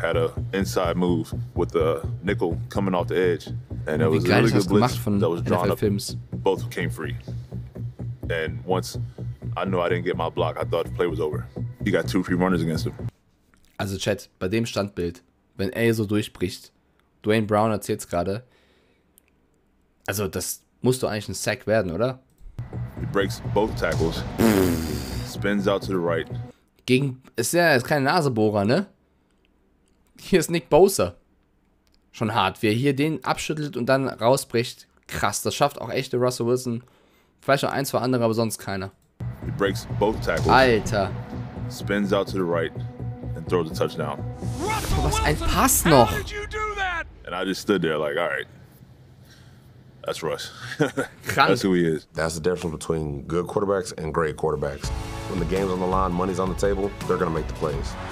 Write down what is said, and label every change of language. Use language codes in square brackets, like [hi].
[en] Had a inside move with the nickel coming off the edge, and it was a really good blitz that was drawn up. Both came free, and once I knew I didn't get my block, I thought the play was over. He got 2 free runners against him. [de] Also Chat, bei dem Standbild, wenn er so durchbricht, Dwayne Brown erzählt's gerade, also das muss doch eigentlich ein Sack werden, oder? [en] He breaks both tackles, spins out to the right. [de] Ist ja jetzt keine Nasebohrer, ne? Hier ist Nick Bosa. Schon hart, wie er hier den abschüttelt und dann rausbricht. Krass, das schafft auch echte Russell Wilson. Vielleicht noch 1, 2 andere, aber sonst keiner. [en] He breaks both tackles. [de] Alter. [en] Spins out to the right and throws a touchdown. [de] Was ein Pass noch. [en] And I just stood there like, all right, that's Russ. [de] Krank. [en] That's who he is. That's the difference between good quarterbacks and great quarterbacks. When the game's on the line, money's on the table, they're going to make the plays.